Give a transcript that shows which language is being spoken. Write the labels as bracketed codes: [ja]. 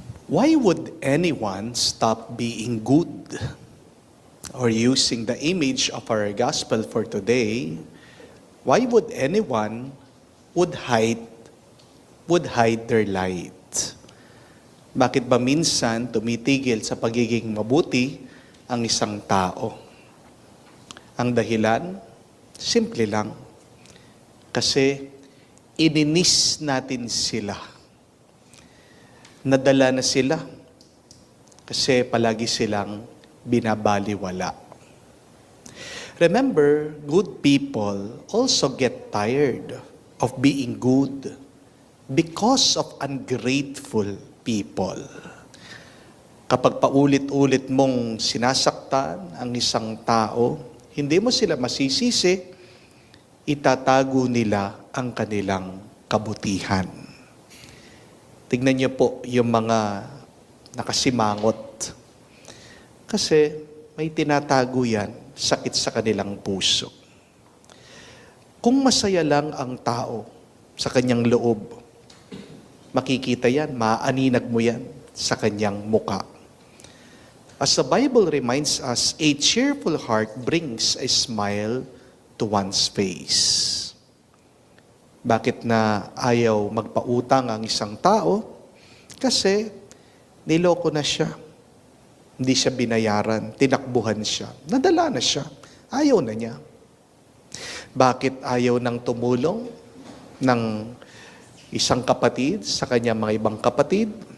[en] Why would anyone stop being good? Or using the image of our gospel for today, why would anyone would hide their light? [tl] Bakit ba minsan tumitigil sa pagiging mabuti ang isang tao? Ang dahilan, simple lang. Kasi ininis natin sila. Nadala na sila. Kasi palagi silang binabaliwala. [en] Remember, good people also get tired of being good because of ungrateful people. [tl] Kapag paulit-ulit mong sinasaktan ang isang tao, hindi mo sila masisisi, itatago nila ang kanilang kabutihan. Tignan niyo po yung mga nakasimangot. Kasi may tinatago yan, sakit sa kanilang puso. Kung masaya lang ang tao sa kanyang loob, makikita yan, maaaninag mo yan sa kanyang muka. [en] As the Bible reminds us, a cheerful heart brings a smile to one's face. [tl] Bakit na ayaw magpautang ang isang tao? Kasi niloko na siya. Hindi siya binayaran, tinakbuhan siya. Nadala na siya. Ayaw na niya. Bakit ayaw nang tumulong ng isang kapatid sa kanyang mga ibang kapatid?